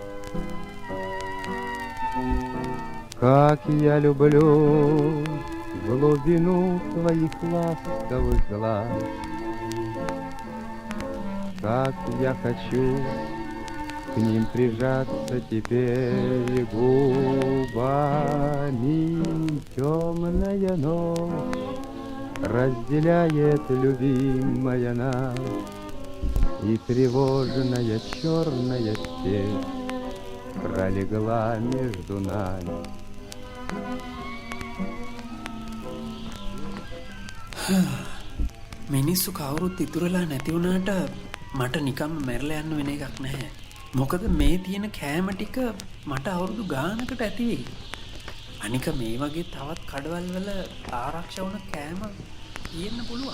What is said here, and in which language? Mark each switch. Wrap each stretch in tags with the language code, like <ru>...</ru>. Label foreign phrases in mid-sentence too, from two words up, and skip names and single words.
<ru>Как я люблю глубину твоих ласковых глаз, как я хочу к ним прижаться теперь губами. Темная ночь разделяет любимая нас, и тревожная черная степь пролегла между нами.</ru> <si>මිනිස්සු කවුරුත් ඉතුරුලා නැති වුණාට මට නිකම්ම මැරලා යන්න වෙන එකක් නැහැ. මොකද මේ තියෙන කෑම ටික මට අවුරුදු ගානකට ඇති වෙයි. අනික මේ වගේ තවත් කඩවල් වල ආරක්ෂා වුණ කෑම තියෙන්න පුළුවන්.</si>